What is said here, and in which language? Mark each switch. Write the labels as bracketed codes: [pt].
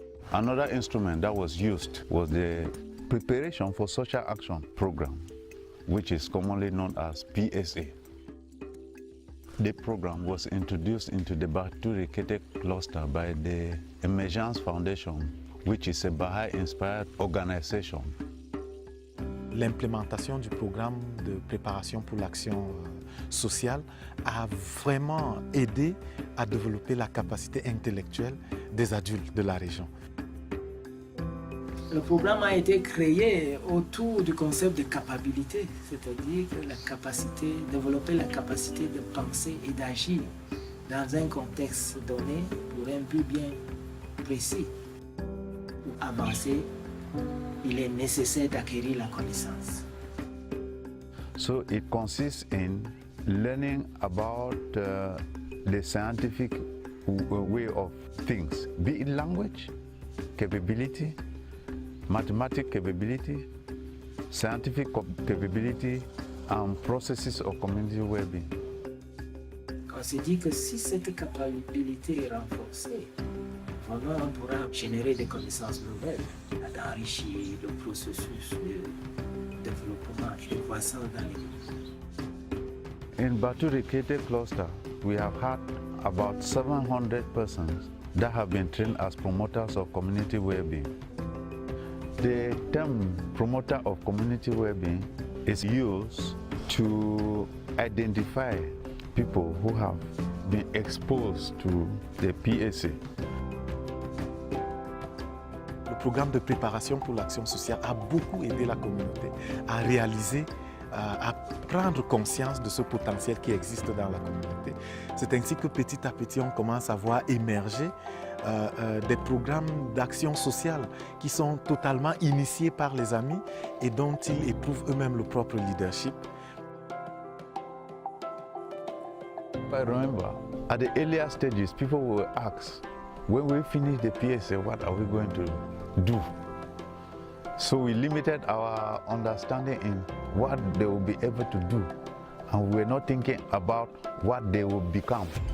[en] Another instrument that was used was the Preparation for Social Action program, which is commonly known as PSA. The program was introduced into the Bahá'í-Gemeenschappen cluster by the Emergence Foundation, which is a Bahá'í-inspired organization. [fr] L'implémentation du programme de préparation pour l'action sociale a vraiment aidé à développer la capacité intellectuelle des adultes de la région. Le programme a été créé autour du concept de capacité, c'est-à-dire que la capacité, développer la capacité de penser et d'agir dans un contexte donné pour un but bien précis. Pour avancer, il est nécessaire d'acquérir la connaissance. [en] So it consists in learning about the scientific way of things, be it language, capability, mathematical capability, scientific capability, and processes of community well-being. [fr] On se dit que si cette capacité est renforcée, vraiment on pourra générer des connaissances nouvelles, d'enrichir le processus de développement et de croissance dans les [en] In Bahá'í-Gemeenschappen cluster, we have had about 700 persons that have been trained as promoters of community well-being. The term promoter of community well-being is used to identify people who have been exposed to the PSA. [fr] Le programme de préparation pour l'action sociale a beaucoup aidé la communauté à réaliser, à prendre conscience de ce potentiel qui existe dans la communauté. C'est ainsi que petit à petit on commence à voir émerger des programmes d'action sociale qui sont totalement initiés par les amis et dont ils éprouvent eux-mêmes le propre leadership. [en] I remember, at the earlier stages, people will ask, when we finish the PSA, what are we going to do? So we limited our understanding in what they will be able to do, and we were not thinking about what they will become.